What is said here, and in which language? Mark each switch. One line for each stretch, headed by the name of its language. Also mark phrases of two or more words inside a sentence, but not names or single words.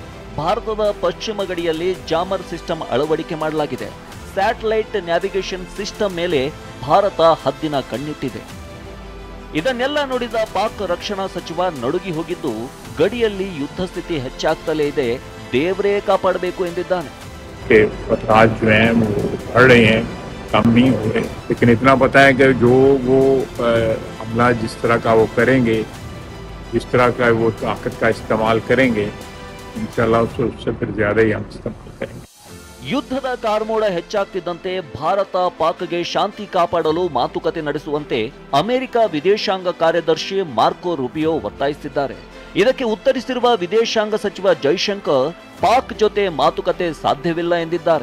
Kannada: ಭಾರತದ ಪಶ್ಚಿಮ ಗಡಿಯಲ್ಲಿ ಜಾಮರ್ ಸಿಸ್ಟಮ್ ಅಳವಡಿಕೆ ಮಾಡಲಾಗಿದೆ. ಸ್ಯಾಟಲೈಟ್ ನ್ಯಾವಿಗೇಷನ್ ಸಿಸ್ಟಮ್ ಮೇಲೆ ಭಾರತ ಹದ್ದಿನ ಕಣ್ಣಿಟ್ಟಿದೆ. ಇದನ್ನೆಲ್ಲ ನೋಡಿದ ಪಾಕ್ ರಕ್ಷಣಾ ಸಚಿವ ನಡುಗಿ ಹೋಗಿದ್ದು, ಗಡಿಯಲ್ಲಿ ಯುದ್ಧ ಸ್ಥಿತಿ ಹೆಚ್ಚಾಗ್ತಲೇ ಇದೆ, ದೇವರೇ ಕಾಪಾಡಬೇಕು ಎಂದಿದ್ದಾನೆ.
Hindi: कम नहीं हो रहे, लेकिन इतना पता है कि जो वो हमला जिस तरह का वो करेंगे, जिस तरह का वो ताकत का इस्तेमाल करेंगे, इंशाल्लाह उससे फिर ज्यादा ही हम इस्तेमाल करेंगे.
Kannada: ಯುದ್ಧದ ಕಾರ್ಮೋಡ ಹೆಚ್ಚಾಗ್ತಿದ್ದಂತೆ ಭಾರತ ಪಾಕ್ಗೆ ಶಾಂತಿ ಕಾಪಾಡಲು ಮಾತುಕತೆ ನಡೆಸುವಂತೆ ಅಮೆರಿಕ ವಿದೇಶಾಂಗ ಕಾರ್ಯದರ್ಶಿ ಮಾರ್ಕೋ ರೂಬಿಯೋ ಒತ್ತಾಯಿಸಿದ್ದಾರೆ. ಇದಕ್ಕೆ ಉತ್ತರಿಸಿರುವ ವಿದೇಶಾಂಗ ಸಚಿವ ಜೈಶಂಕರ್ ಪಾಕ್ ಜೊತೆ ಮಾತುಕತೆ ಸಾಧ್ಯವಿಲ್ಲ ಎಂದಿದ್ದಾರೆ.